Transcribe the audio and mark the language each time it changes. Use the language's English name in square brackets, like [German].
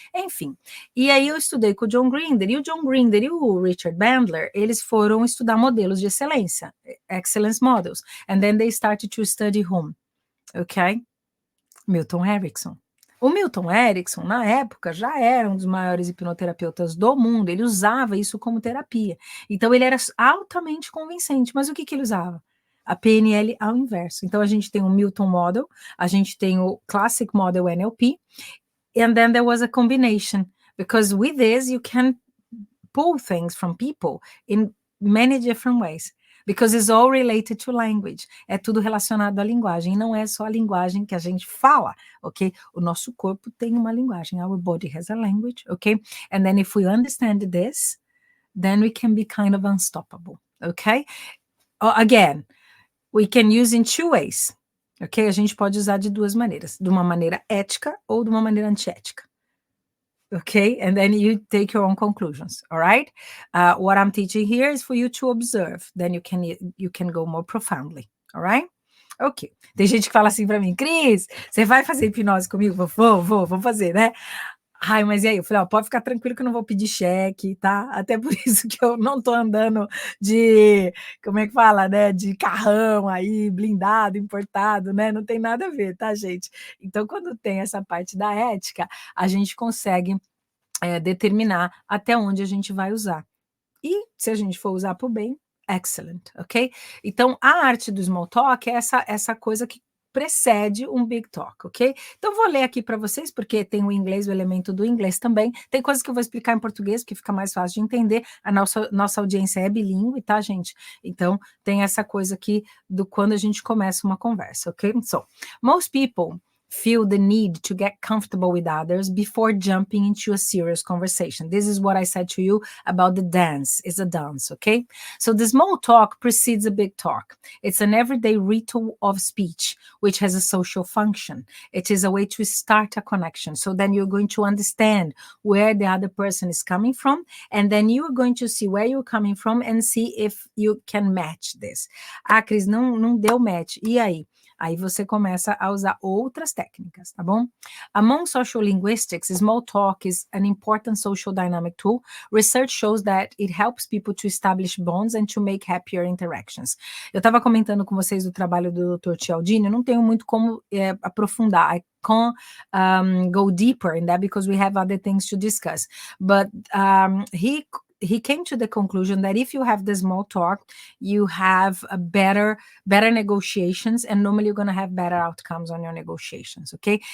[Portuguese] Enfim, e aí eu estudei com o John Grinder, e o John Grinder e o Richard Bandler, eles foram estudar modelos de excelência, [English] excellence models, and then they started to study whom? Ok? [Portuguese] Milton Erickson. O Milton Erickson, na época, já era um dos maiores hipnoterapeutas do mundo, ele usava isso como terapia. Então, ele era altamente convincente, mas o que ele usava? A PNL ao inverso. Então, a gente tem o Milton Model, a gente tem o Classic Model NLP, [English] and then there was a combination, because with this, you can pull things from people in many different ways. Because it's all related to language. [Portuguese] É tudo relacionado à linguagem. E não é só a linguagem que a gente fala, ok? O nosso corpo tem uma linguagem. [English] Our body has a language, ok? And then if we understand this, then we can be kind of unstoppable, ok? Again, we can use in two ways, ok? [Portuguese] A gente pode usar de duas maneiras. De uma maneira ética ou de uma maneira antiética. [English] Okay, and then you take your own conclusions, all right? What I'm teaching here is for you to observe, then you can go more profoundly, all right? Ok. [Portuguese] Tem gente que fala assim para mim, Cris, você vai fazer hipnose comigo? Vou fazer, né? Ai, mas e aí? Eu falei, ó, pode ficar tranquilo que eu não vou pedir cheque, tá? Até por isso que eu não tô andando de, como é que fala, né? De carrão aí, blindado, importado, né? Não tem nada a ver, tá, gente? Então, quando tem essa parte da ética, a gente consegue determinar até onde a gente vai usar. E se a gente for usar para o bem, excellent, ok? Então, a arte do small talk é essa coisa que precede um big talk, ok? Então, vou ler aqui para vocês, porque tem o inglês, o elemento do inglês também. Tem coisas que eu vou explicar em português, porque fica mais fácil de entender. A nossa audiência é bilíngue, tá, gente? Então, tem essa coisa aqui do quando a gente começa uma conversa, ok? [English] So, most people feel the need to get comfortable with others before jumping into a serious conversation. This is what I said to you about the dance. It's a dance, okay? So the small talk precedes a big talk. It's an everyday ritual of speech, which has a social function. It is a way to start a connection. So then you're going to understand where the other person is coming from, and then you're going to see where you're coming from and see if you can match this. [Portuguese] Ah, Cris, não deu match. E aí? Aí você começa a usar outras técnicas, tá bom? [English] Among social linguistics, small talk is an important social dynamic tool. Research shows that it helps people to establish bonds and to make happier interactions. [Portuguese] Eu estava comentando com vocês o trabalho do Dr. Cialdini, eu não tenho muito como aprofundar. [English] I can't go deeper in that because we have other things to discuss. But he came to the conclusion that if you have the small talk, you have a better negotiations, and normally you're going to have better outcomes on your negotiations, ok?